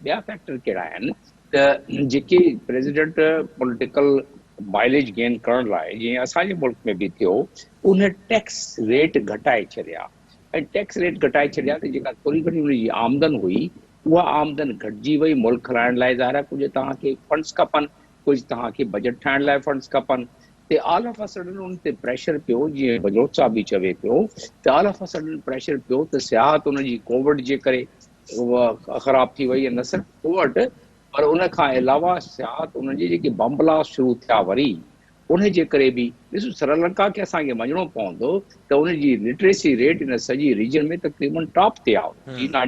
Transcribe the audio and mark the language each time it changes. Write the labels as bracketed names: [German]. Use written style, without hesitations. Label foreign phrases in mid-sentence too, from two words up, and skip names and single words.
[Sindhi] ॿिया फैक्टर कहिड़ा आहिनि त जेके [English] president political mileage gain [Sindhi] करण लाइ जीअं असांजे मुल्क में बि थियो, उन [English] tax rate [Sindhi] घटाए छॾिया। ऐं [English] tax rate [Sindhi] घटाए छॾिया त जेका थोरी घणी हुनजी आमदन हुई उहा आमदन घटिजी वई। मुल्क हलाइण लाइ ज़ाहिर आहे कुझु तव्हांखे फंड्स खपनि, कुझु तव्हांखे बजट ठाहिण लाइ फंड्स खपनि। त [English] all of a sudden [Sindhi] उन ते प्रेशर पियो, जीअं बलोच साहब बि चवे पियो त [English] all of a sudden [Sindhi] प्रेशर पियो त सियाहत उनजी कोविड जे करे उहा ख़राब थी वई। न सिर्फ़ु कोविड पर उन खां अलावा सियाहत उनजी जेके [English] bomb blast [Sindhi] शुरू थिया वरी उन जे करे बि ॾिसो श्रीलंका खे असांखे मञिणो पवंदो त उनजी [English] literacy rate [Sindhi] इन सॼी रीजन में तक़रीबन टॉप ते आहे।